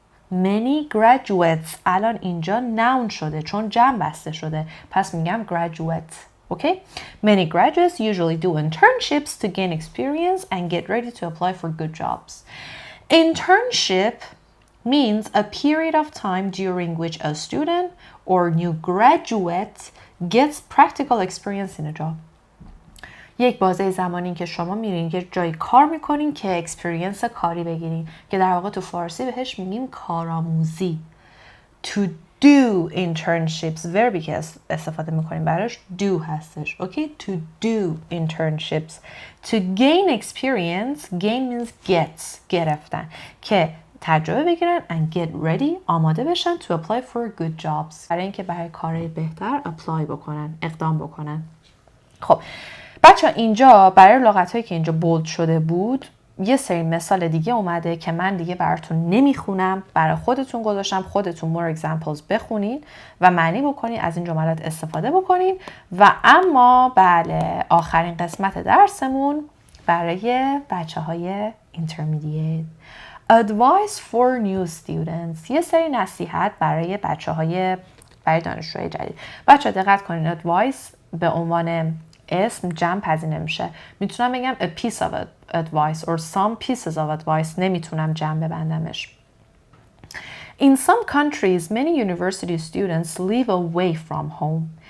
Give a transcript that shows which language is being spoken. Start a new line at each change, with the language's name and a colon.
English: many graduates
Persian: الان اینجا noun شده چون جمع بسته شده، پس میگم graduate.
English: Okay? Many graduates usually do internships to gain experience and get ready to apply for good jobs. Internship means a period of time during which a student or new graduate gets practical experience in a job.
Persian: یک بازه زمانی که شما میرین یه جای کار میکنین که اکسپریانس کاری بگیرین، که در واقع تو فارسی بهش میگیم کارآموزی.
English: To do internships،
Persian: وربی که استفاده میکنیم براش do هستش.
English: Okay? To do internships. To gain experience, gain means
Persian: گرفتن، که تجربه بگیرن
English: and get ready،
Persian: آماده بشن
English: to apply for good jobs،
Persian: برای اینکه برای کارهای بهتر apply بکنن، اقدام بکنن. خب بچه اینجا برای لغت‌هایی که اینجا بولد شده بود یه سری مثال دیگه اومده که من دیگه براتون نمیخونم، برای خودتون گذاشتم، خودتون
English: more examples
Persian: بخونین و معنی بکنین، از این جملات استفاده بکنین. و اما بله آخرین قسمت درسمون برای بچه‌های intermediate.
English: Advice for new students.
Persian: یه سری نصیحت برای برای دانشجوهای جدید. بچه‌ها دقت کنین، advice به عنوان اسم جمع پذیر نمیشه. میتونم بگم
English: a piece of advice or some pieces of advice،
Persian: نمیتونم جمع ببندمش.
English: In some countries many university students live away from home.